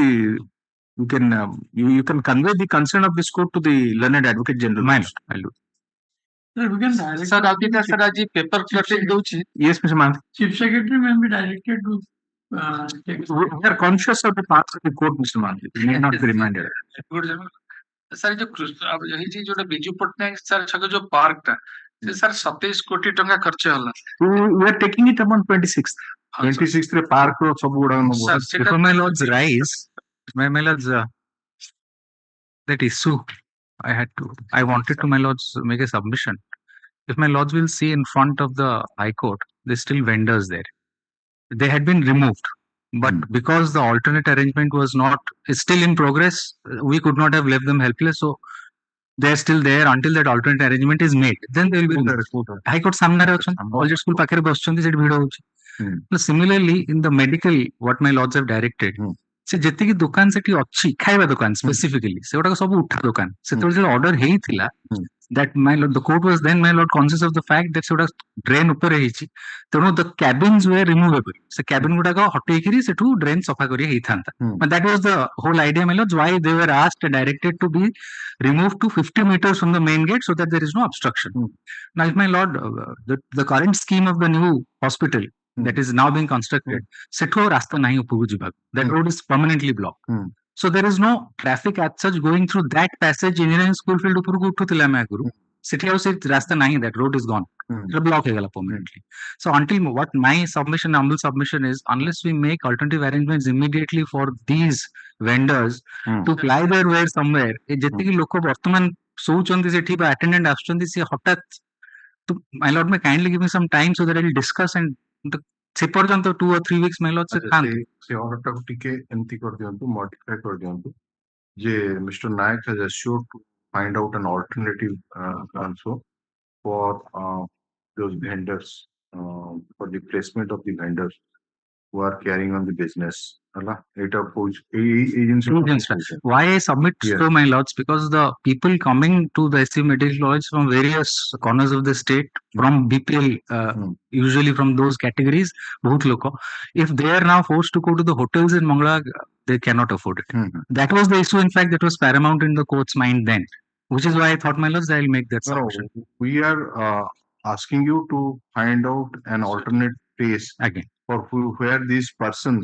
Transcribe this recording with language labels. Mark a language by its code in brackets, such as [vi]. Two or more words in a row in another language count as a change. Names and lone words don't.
[en] You can convey the concern of this court to the learned advocate general. I'll do. [or] Sir, ଆଜି [en] paper cutting [or] ଦେଉଛି. [en] Yes, Mr. Man. Chief Secretary may be directed to we are conscious of the parts of the court, Mr. Man. We need not be reminded. [or] ସାର୍ ଯୋ ହେଇଛି ଯୋଉଟା ବିଜୁ ପଟ୍ଟନାୟକ ସାର୍ ଛକ ଯୋଉ ପାର୍କଟା ସେ ସାର୍ 27 କୋଟି ଟଙ୍କା ଖର୍ଚ୍ଚ ହେଲା। [en] We are taking it upon 26th [or] ରେ ପାର୍କ ର ସବୁ ଗୁଡା [en] Before my lords rise, my lords, that issue I wanted to my lords make a submission. If my lords will see in front of the High Court, there's still vendors there. They had been removed, but because the alternate arrangement was not, is still in progress, we could not have left them helpless. So they are still there until that alternate arrangement is made. Then they will be [or] High Court सामने ଅଛନ୍ତି Colgate school ପାଖରେ ବସିଛନ୍ତି ସେଠି ଭିଡ଼ ହଉଛି. [en] Similarly in the medical what my lords have directed, [or] ସେ ଯେତିକି ଦୋକାନ ସେଠି ଅଛି ଖାଇବା ଦୋକାନ ସ୍ପେସିଫିକାଲି ସେଗୁଡାକ ସବୁ ଉଠା ଦୋକାନ ସେତେବେଳେ ଯେତେବେଳେ ଅର୍ଡର ହେଇଥିଲା [en] that my lord the court was then my lord conscious of the fact that [or] ସେଗୁଡା ଡ୍ରେନ୍ ଉପରେ ହେଇଛି ତେଣୁ [en] the cabins were removable [or] ସେ cabin ଗୁଡାକ ହଟେଇକିରି ସେଠୁ ଡ୍ରେନ୍ ସଫା କରି ହେଇଥାନ୍ତା. [en] But that was the whole idea my lords why they were asked and directed to be removed to 50 meters from the main gate so that there is no obstruction. Now if my lord the current scheme of the new hospital that is now being constructed [or] ସେଠୁ ଆଉ ରାସ୍ତା ନାହିଁ ଉପରକୁ ଯିବାକୁ [en] that road is permanently blocked. So there is no traffic as such going through that passage engineering school field [or] ଉପରକୁ ଉଠୁଥିଲା ଆମେ ଆଗରୁ ସେଠି ଆଉ ସେ ରାସ୍ତା ନାହିଁ [en] that road is gone. It block ହେଇଗଲା permanently. So until what my submission humble submission is unless we make alternative arrangements immediately for these vendors to ply their way somewhere [or] ଯେତିକି ଲୋକ ବର୍ତ୍ତମାନ ଶୋଉଛନ୍ତି ସେଠି ବା [en] attendant [or] ଆସୁଛନ୍ତି ସେ ହଠାତ୍ [en] to my lord may kindly give me some time so that I will discuss and [or] ସେ ପର୍ଯ୍ୟନ୍ତ [en] 2 or 3 weeks my lord [or] ସେ order ଟାକୁ ଟିକେ ଏମିତି କରିଦିଅନ୍ତୁ modify କରିଦିଅନ୍ତୁ ଯେ Mr. [en] Nayak has assured to find out an alternative also for those vendors for the placement of the vendors who are carrying on the business. Why I submit to my lords because the people coming to the SCB Medical College from various corners of the state from BPL usually from those categories [hi] बहुत लोग [en] if they are now forced to go to the hotels in Mangala they cannot afford it. That was the issue in fact that was paramount in the court's mind then, which is why I thought my lords I will make that submission. We are asking you to find out an alternate place again for where these persons